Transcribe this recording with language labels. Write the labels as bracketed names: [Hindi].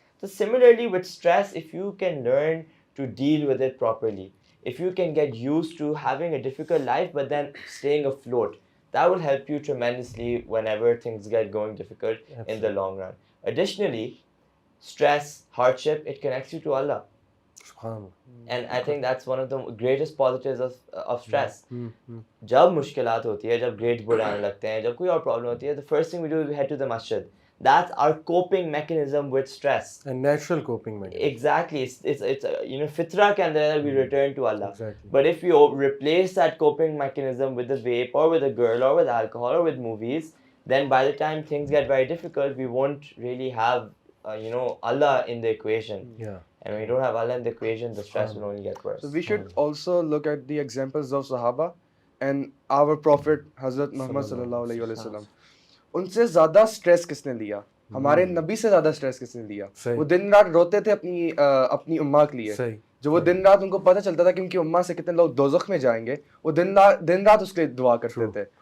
[English] So similarly with stress, if you can learn to deal with it properly, if you can get used to having a difficult life but then staying afloat, that will help you tremendously whenever things get going difficult. Absolutely. In the long run. Additionally, stress, hardship, it connects you to Allah. And I think that's one of the greatest positives of stress. [Urdu] جب مشکلات ہوتی ہے, جب grades برے آنے لگتے ہیں, جب کوئی اور پرابلم ہوتی ہے, [English] the first thing we do is we head to the masjid. That's our coping mechanism with stress. A natural coping mechanism. Exactly. It's fitra ke andar we return to Allah. Exactly. But if we replace that coping mechanism with a vape or with a girl or with alcohol or with movies, then by the time things get very difficult, we won't really have Allah in the equation. Yeah. And when you don't have Allah in the equation, the stress will only get worse. So we should also look at the examples of Sahaba and our Prophet Hazrat Muhammad sallallahu alaihi wasallam. [Urdu] ان سے زیادہ stress کس نے لیا؟ ہمارے نبی سے زیادہ stress کس نے لیا؟ وہ دن رات روتے تھے اپنی اماں کے لیے. جو وہ دن رات ان کو پتہ چلتا تھا کہ ان کی اماں سے کتنے لوگ دوزخ میں جائیں گے, وہ دن رات اس کے لیے دعا کرتے تھے.